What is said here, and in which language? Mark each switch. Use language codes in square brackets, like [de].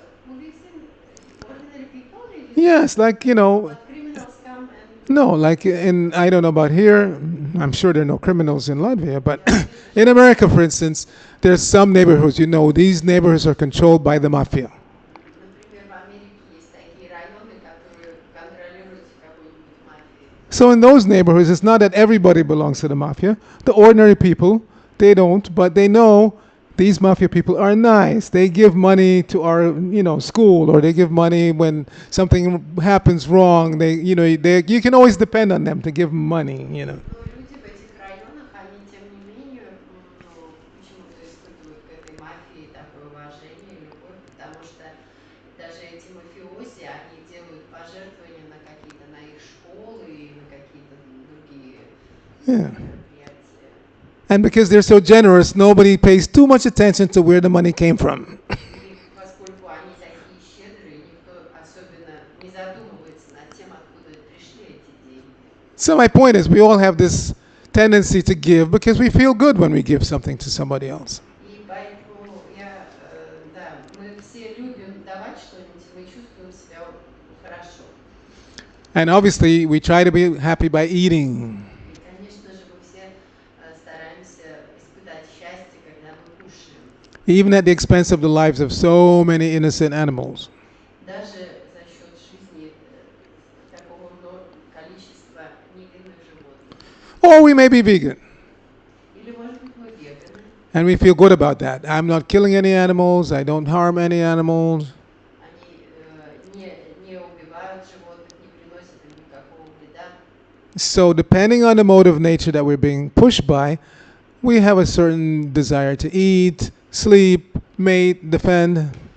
[en] Who lives in ordinary people? [ru] Или [en] Yes, like, but criminals come and no, like in, I don't know about here, I'm sure there are no criminals in Latvia, but [ru] я вижу, [en] in [ru] что [en] America, for instance, there's some neighborhoods, these neighborhoods are controlled by the mafia. [ru] например, в Америке есть такие районы, которые контролируются какой-нибудь мафией. [en] So in those neighborhoods, it's not that everybody belongs to the mafia. The ordinary people, they don't, but they know these mafia people are nice. They give money to our, school, or they give money when something happens wrong. You can always depend on them to give money. [ru] Но люди в этих районах, они тем не менее, ну, почему-то испытывают к этой мафии такое уважение, любовь, потому что даже эти мафиози, они делают пожертвования на какие-то, на их школы и на какие-то другие [en] Yeah. [ru] мероприятия. [en] And because they're so generous, nobody pays too much attention to where the money came from. [ru] И поскольку они такие щедрые, никто особенно не задумывается над тем, откуда пришли эти деньги. [en] So my point is, we all have this tendency to give because we feel good when we give something to somebody else. [ru] И поэтому да, мы все любим давать что-нибудь, и мы чувствуем себя хорошо. [en] And obviously, we try to be happy by eating. [ru] И, конечно же, мы все стараемся испытать счастье, когда мы кушаем. [en] Even at the expense of the lives of so many innocent animals. [ru] Даже за счет жизни такого количества невинных животных. [en] Or we may be vegan. [ru] Или, может быть, мы веганы. [en] And we feel good about that. I'm not killing any animals. I don't harm any animals. [ru] Они не убивают животных, не приносят им никакого вреда. [en] So, depending on the mode of nature that we're being pushed by, we have a certain desire to eat, sleep, mate, defend.